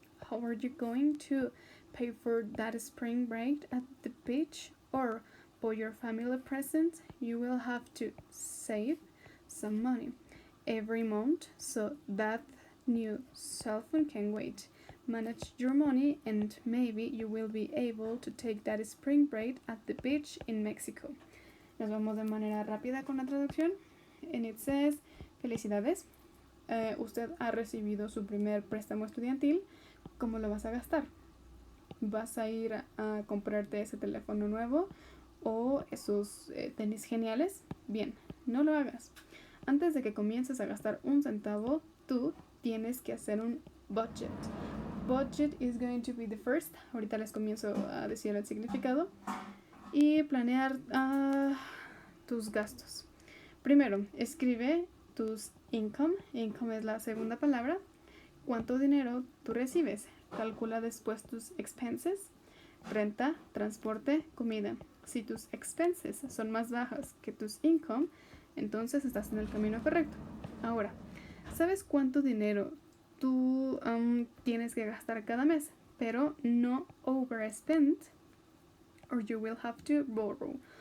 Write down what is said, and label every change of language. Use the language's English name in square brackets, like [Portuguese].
[English] How are you going to pay for that spring break at the beach or for your family present? You will have to save some money every month so that new cell phone can wait. Manage your money, and maybe you will be able to take that spring break at the beach in Mexico. [Spanish] Nos vamos de manera rápida con la traducción. [English] And it says, [Spanish] felicidades. Usted ha recibido su primer préstamo estudiantil. ¿Cómo lo vas a gastar? ¿Vas a ir a comprarte ese teléfono nuevo o esos tenis geniales? Bien, no lo hagas. Antes de que comiences a gastar un centavo, tú tienes que hacer un budget. [English] Budget is going to be the first. [Spanish] Ahorita les comienzo a decir el significado. Y planear tus gastos. Primero, escribe tus income. Income es la segunda palabra. ¿Cuánto dinero tú recibes? Calcula después tus expenses, renta, transporte, comida. Si tus expenses son más bajas que tus income, entonces estás en el camino correcto. Ahora, ¿sabes cuánto dinero tú tienes que gastar cada mes? Pero no [English] overspend, or you will have to borrow.